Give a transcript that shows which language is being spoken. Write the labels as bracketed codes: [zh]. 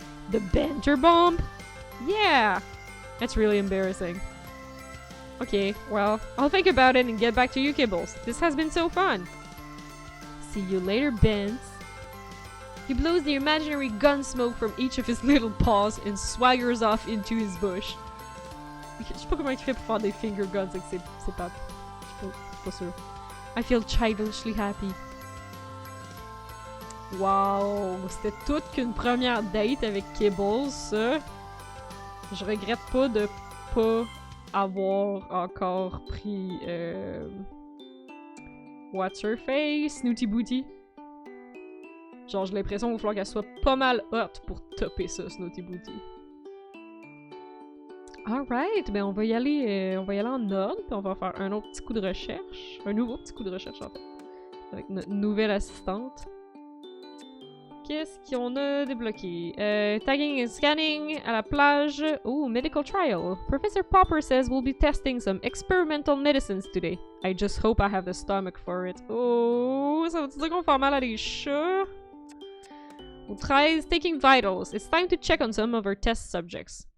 [en] The banter bomb? Yeah! That's really embarrassing. Okay, well, I'll think about it and get back to you, Kibbles. This has been so fun. See you later, Benz. He blows the imaginary gun smoke from each of his little paws and swaggers off into his bush. [fr] Je sais pas comment il fait pour faire des finger guns avec ses pattes. Je suis pas sûre. [en] I feel childishly happy. [fr] Wow, c'était toute qu'une première date avec Kibbles, ça. Je regrette pas de pas avoir encore pris [en] What's her face? [fr] Snooty Booty. Genre, j'ai l'impression qu'il va falloir qu'elle soit pas mal hot pour topper ça, Snooty Booty. Alright, ben on va y aller en ordre, puis on va faire un autre petit coup de recherche. Un nouveau petit coup de recherche, en fait. Avec notre nouvelle assistante. Qu'est-ce qu'on a débloqué? [en] Tagging and scanning [fr] à la plage. [en] Oh, medical trial. Professor Popper says we'll be testing some experimental medicines today. I just hope I have the stomach for it. [fr] Oh, ça veut dire qu'on fait mal à des chats? Au 13, [en] taking vitals. It's time to check on some of our test subjects.